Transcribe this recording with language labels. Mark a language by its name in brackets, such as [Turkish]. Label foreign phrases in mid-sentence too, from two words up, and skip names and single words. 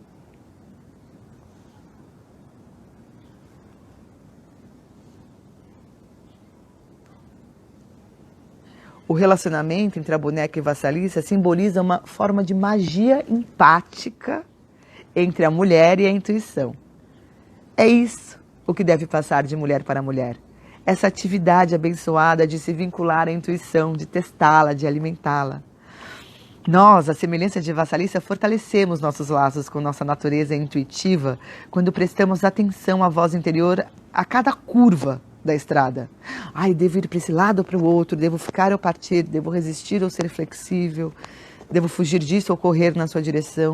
[Portuguese] O relacionamento entre a boneca e Vassalissa simboliza uma forma de magia empática entre a mulher e a intuição. É isso o que deve passar de mulher para mulher. Essa atividade abençoada de se vincular à intuição, de testá-la, de alimentá-la. Nós, à semelhança de Vassalissa, fortalecemos nossos laços com nossa natureza intuitiva quando prestamos atenção à voz interior a cada curva da estrada. Devo ir para esse lado ou para o outro, devo ficar ou partir, devo resistir ou ser flexível, devo fugir disso ou correr na sua direção.